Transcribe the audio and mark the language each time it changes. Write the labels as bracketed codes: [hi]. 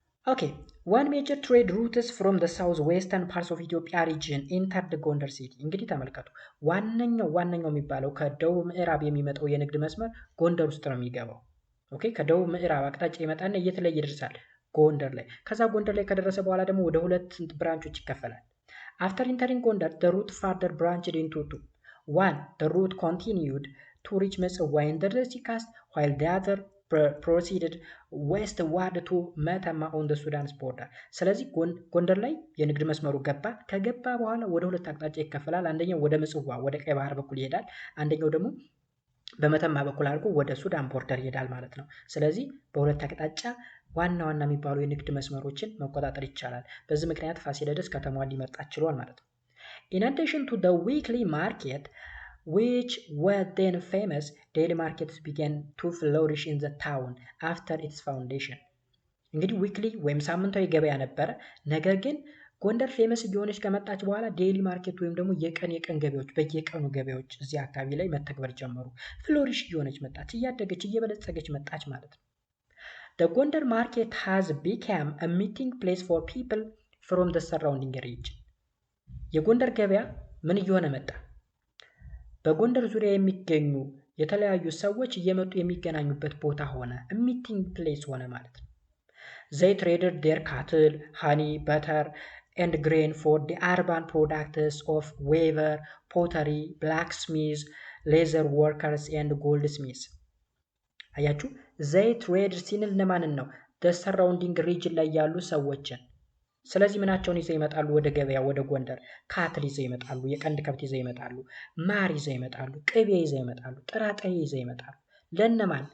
[am] ኦኬ [en] one major trade routes from the south western parts of Ethiopia region entered the Gondar city [am] እንግዲህ ተመልከቱ ዋነኛው የሚባለው ከደቡብ ምዕራብ የሚመጣው የንግድ መስመር ጎንደር ውስጥ ነው የሚገባው። ኦኬ ከደቡብ ምዕራብ አቅጣጫ ይመጣና የት ላይ ይደርሳል? ጎንደር ላይ። ከዛ ጎንደር ላይ ከደረሰ በኋላ ደግሞ ወደ ሁለት ብራንቾች ይከፈላል። [en] After entering Gondar, the route further branched into two. One, the route continued to reach Metsawa in the Red Sea coast, while the other proceeded westward to Metama on the Sudan's border. [am] ስለዚህ ጎንደር ላይ የንግድ መስመሩ ከገባ በኋላ ወደ ሁለት አቅጣጫ ይከፈላል። አንደኛው ወደ ምጽዋ ወደ ቀይ ባህር በኩል ይሄዳል። አንደኛው ደግሞ በመተማ በኩል አድርጎ ወደ ሱዳን ቦርደር ይሄዳል ማለት ነው። ስለዚህ በሁለት አቅጣጫ ዋና የሚባሉ የንግድ መስመሮችን መቆጣጠር ይቻላል። በዚህ ምክንያት ፋሲለደስ ከተማዋን ሊመርጣት ችሏል ማለት ነው። [en] In addition to the weekly market which were then famous, daily markets began to flourish in the town after its foundation. [am] እንግዲህ ዊክሊ ወይም ሳምንታዊ ገበያ ነበረ። ነገር ግን ጎንደር ፌመስ እየሆነች ከመጣች በኋላ ዴይሊ ማርኬት ወይም ደግሞ የቀን ገበያዎች በየቀኑ ገበያዎች እዚህ አካባቢ ላይ መተግበር ጀመሩ። ፍሎሪሽ እየሆነች መጣች፣ እያደገች እየበለጸገች መጣች ማለት ነው። [en] The Gondar market has become a meeting place for people from the surrounding region. [am] የጎንደር ገበያ ምን እየሆነ መጣ? በጎንደር ዙሪያ የሚገኙ የተለያዩ ሰዎች እየመጡ የሚገናኙበት ቦታ ሆነ። meeting place ሆነ ማለት ነው። [en] They traded their cattle, honey, butter and grain for the urban products of weaver, pottery, blacksmiths, leather workers and goldsmiths. [am] አያችሁ [en] they trade [am] ሲንል ለማንን ነው? [en] the surrounding region [am] ላይ ያሉ ሰዎችን። ስለዚህ ምናቸውን ይዘው ይመጣሉ ወደ ገበያ ወደ ጎንደር? ካትል ይዘው ይመጣሉ፣ የቀንድ ከብት ይዘው ይመጣሉ፣ ማር ይዘው ይመጣሉ፣ ቅቤ ይዘው ይመጣሉ፣ ጥራጥሬ ይዘው ይመጣሉ። ለነማን?